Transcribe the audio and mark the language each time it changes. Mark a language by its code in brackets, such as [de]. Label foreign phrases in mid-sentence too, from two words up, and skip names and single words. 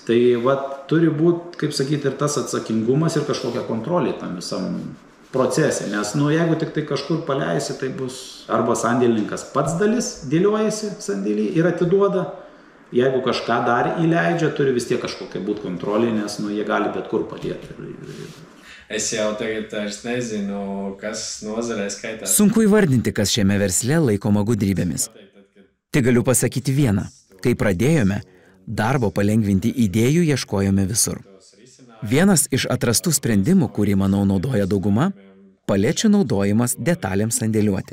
[lt] Tai turi būti, kaip sakyti, ir tas atsakingumas ir kažkokia kontrolė tam visam procese, nes jeigu tik tai kažkur paleisi, tai bus arba sandėlininkas pats dalis dėliojasi sandėlį ir atiduoda, jeigu kažką dar įleidžia, turi vis tiek kažkokia būti kontrolė, nes jie gali bet kur padėti. [lv] Es jau tagad nezinu, kas nozarē skaitās. [lt] Sunku įvardinti, kas šiame versle laikoma gudrybėmis. Tik galiu pasakyti vieną. Kai pradėjome, darbo palengvinti idėjų ieškojome visur. Vienas iš atrastų sprendimų, kurį, manau, naudoja dauguma, palečių naudojimas detalėms sandėliuoti.